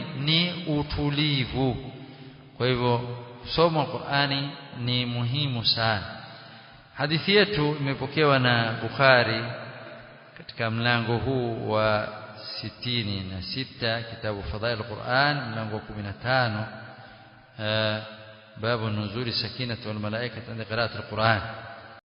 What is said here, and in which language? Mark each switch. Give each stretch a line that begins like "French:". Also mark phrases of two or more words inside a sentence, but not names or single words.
Swahili: Ni utulivu. Kwa hivyo somo Qur'ani ni muhimu sana. Hadithi yetu imepokewa na Bukhari katika mlango huu wa 66 kitabu Fadail al-Quran, mlango wa 15
Arabic: باب نزول السكينة والملائكة عند قراءة القرآن.